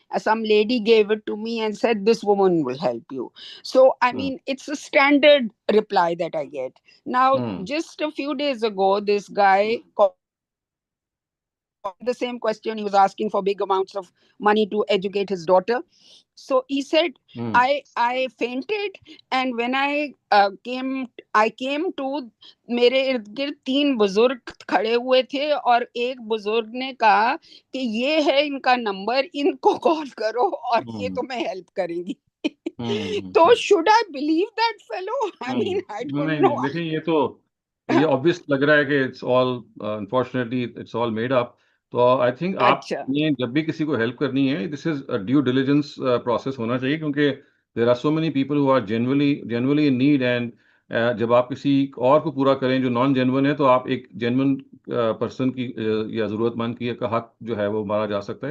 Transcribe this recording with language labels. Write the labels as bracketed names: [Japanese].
[English] Some lady gave it to me and said, "This woman will help you." So, I mean, it's a standard reply that I get. Now, just a few days ago, this guy called the same question. He was asking for big amounts of money to educate his daughter. So he said, I fainted, and when I came to, [Hindi] मेरे इर्द गिर्द 3 बुजुर्ग खड़े हुए थे और एक बुजुर्ग ने कहा कि ये है इनका नंबर, इनको कॉल करो और ये तुम्हें हेल्प करेंगी. [English] तो should I believe that fellow? I mean, I don't know. [Hindi] नहीं, देखिए ये ऑब्वियस लग रहा है कि [English] It's all unfortunately it's all made up. तो I think [Hindi] आपने जब भी किसी को हेल्प करनी है, [English] this is due diligence process [Hindi] होना चाहिए, क्योंकि [English] There are so many people who are genuinely in need. [Hindi] And जब आप किसी और को पूरा करें जो नॉन जेन्युइन है, तो आप एक जेन्युइन पर्सन की या ज़रूरतमंद की का हक जो है वो मारा जा सकता है.